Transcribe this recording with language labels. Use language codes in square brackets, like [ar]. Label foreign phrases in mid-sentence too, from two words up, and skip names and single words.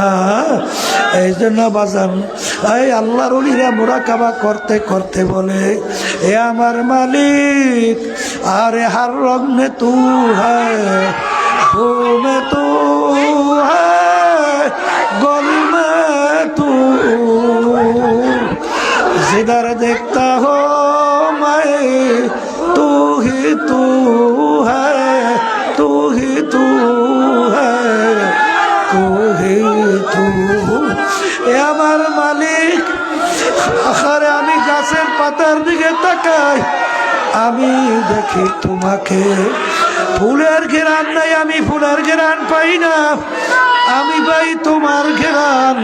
[bn] এই জন্য বাজান, এই আল্লাহর ওলিরা মুরাকাবা করতে করতে বলে, এ আমার মালিক, আরে [hi] हर रंग में तू है, फूल में तू है, गल में तू, जिधर देखता हो मैं तू ही तू है, तू ही तू है, तू ही तू। [bn] এ আমার মালিক, আখারে আমি গাছের পাতার দিকে তাকাই, আমি দেখি তোমাকে। ফুলের ঘেরান নাই, আমি ফুলের ঘেরান পাই না, আমি পাই তোমার ঘেরান।